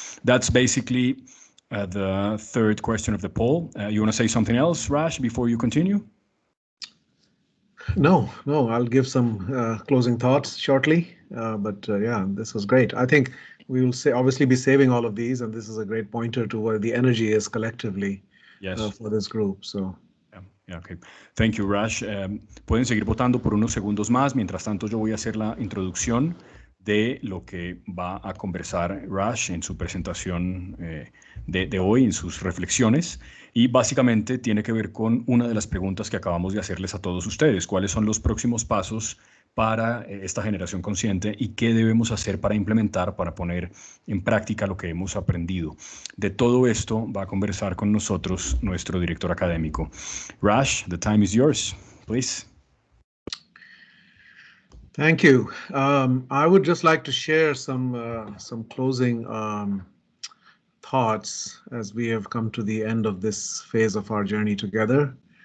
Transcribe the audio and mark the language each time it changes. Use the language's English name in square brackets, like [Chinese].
[English] That's basically the third question of the poll. You want to say something else, Raj, before you continue? No, I'll give some closing thoughts shortly. Yeah, this was great. I think we will obviously be saving all of these, and this is a great pointer to where the energy is collectively for this group. So. Okay. Thank you, Raj. [Spanish] Pueden seguir votando por unos segundos más. Mientras tanto, yo voy a hacer la introducción de lo que va a conversar Raj en su presentación de hoy, en sus reflexiones. Y básicamente tiene que ver con una de las preguntas que acabamos de hacerles a todos ustedes. ¿Cuáles son los próximos pasos para esta generación consciente y qué debemos hacer para implementar, para poner en práctica lo que hemos aprendido? De todo esto va a conversar con nosotros nuestro director académico. [English] Raj, the time is yours, please. Thank you. I would just like to share some closing thoughts as we have come to the end of this phase of our journey together.